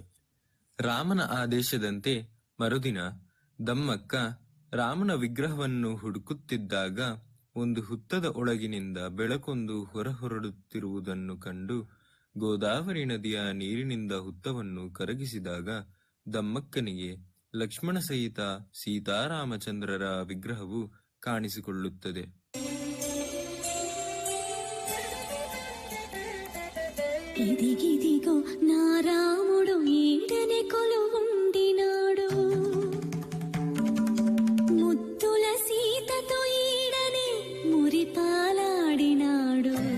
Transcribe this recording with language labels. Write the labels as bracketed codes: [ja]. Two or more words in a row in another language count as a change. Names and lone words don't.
[kn] ರಾಮನ ಆದೇಶದಂತೆ ಮರುದಿನ ದಮ್ಮಕ್ಕ ರಾಮನ ವಿಗ್ರಹವನ್ನು ಹುಡುಕುತ್ತಿದ್ದಾಗ ಒಂದು ಹುತ್ತದ ಒಳಗಿನಿಂದ ಬೆಳಕೊಂದು ಹೊರಹೊರಡುತ್ತಿರುವುದನ್ನು ಕಂಡು ಗೋದಾವರಿ ನದಿಯ ನೀರಿನಿಂದ ಹುತ್ತವನ್ನು ಕರಗಿಸಿದಾಗ ದಮ್ಮಕ್ಕನಿಗೆ ಲಕ್ಷ್ಮಣ ಸಹಿತ ಸೀತಾರಾಮಚಂದ್ರರ ವಿಗ್ರಹವು ಕಾಣಿಸಿಕೊಳ್ಳುತ್ತದೆ. [te] ఇదిగిదిగో నా రాముడు ఈడనే కొలువుండినాడు, ముద్దుల సీతతో ఈడనే మురిపాలాడినాడు.